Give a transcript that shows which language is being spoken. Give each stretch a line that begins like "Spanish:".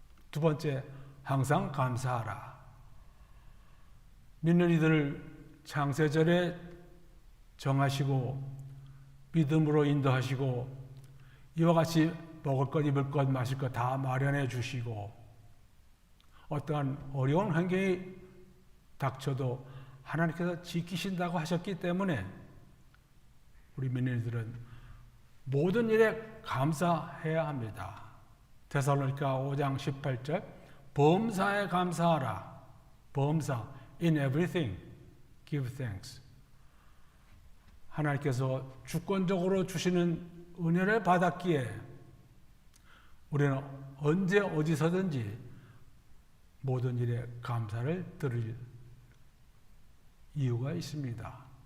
Korean: 두 번째, 항상 감사하라. 믿는 이들을 창세절에 정하시고 믿음으로 인도하시고 이와 같이 먹을 것, 입을 것, 마실 것 다 마련해 주시고 어떠한 어려운 환경이 닥쳐도 하나님께서 지키신다고 하셨기 때문에 우리 믿는 이들은 모든 일에 감사해야 합니다. 데살로니가 5장 18절 범사에 감사하라.
English: 범사 in everything give thanks.
Korean: 하나님께서 주권적으로 주시는 은혜를 받았기에 우리는 언제 어디서든지 모든 일에 감사를 드릴 이유가 있습니다.